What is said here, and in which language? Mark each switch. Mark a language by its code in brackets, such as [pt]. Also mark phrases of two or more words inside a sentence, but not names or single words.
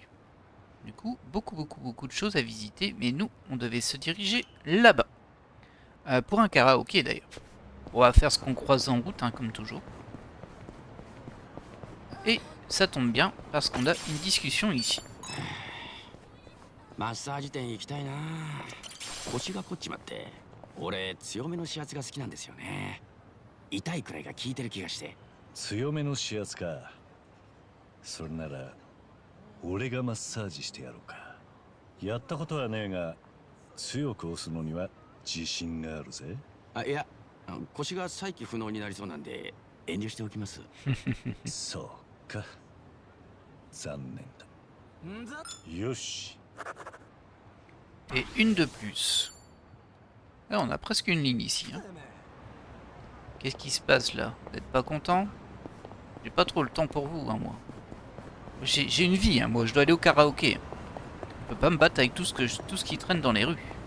[fr] Du coup, beaucoup de choses à visiter, mais nous, on devait se diriger là-bas. Pour un karaoké d'ailleurs. On va faire ce qu'on croise en route, hein, comme toujours. Et ça tombe bien, parce qu'on a une discussion ici. [ja] マッサージ店行きたいな。腰が凝っちまって。俺強めの指圧が好きなんですよね。痛いくらいが効いてる気がして。強めの指圧か。それなら俺がマッサージしてやろうか。やったことはねえが強く押すのには自信があるぜ。あ、いや、腰が再起不能になりそうなんで遠慮しておきます。そうか。残念だ。よし。 [fr] Et une de plus. Là, on a presque une ligne ici. Hein. Qu'est-ce qui se passe là? Vous n'êtes pas content? J'ai pas trop le temps pour vous, hein, moi. J'ai une vie, hein, moi. Je dois aller au karaoké. Je peux pas me battre avec tout ce qui traîne dans les rues.